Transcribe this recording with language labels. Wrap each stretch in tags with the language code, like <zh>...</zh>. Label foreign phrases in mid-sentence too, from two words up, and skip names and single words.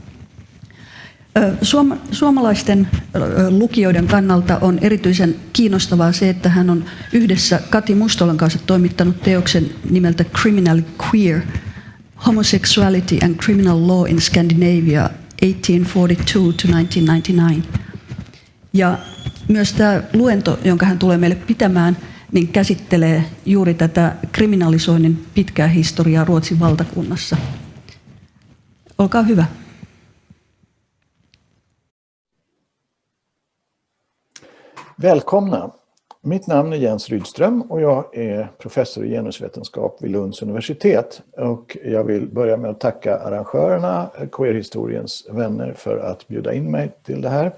<fi>Suomalaisten lukijoiden kannalta on erityisen kiinnostavaa se, että hän on yhdessä Kati Mustolan kanssa toimittanut teoksen nimeltä Criminally Queer, Homosexuality and Criminal Law in Scandinavia 1842–1999. Ja myös tämä luento, jonka hän tulee meille pitämään, niin käsittelee juuri tätä kriminalisoinnin pitkää historiaa Ruotsin valtakunnassa. Olkaa hyvä.</fi> <sv>Välkomna! Mitt namn är Jens Rydström och jag är professor i genusvetenskap vid Lunds universitet. Och jag vill börja med att tacka arrangörerna, Queerhistoriens vänner, för att bjuda in mig till det här.</sv>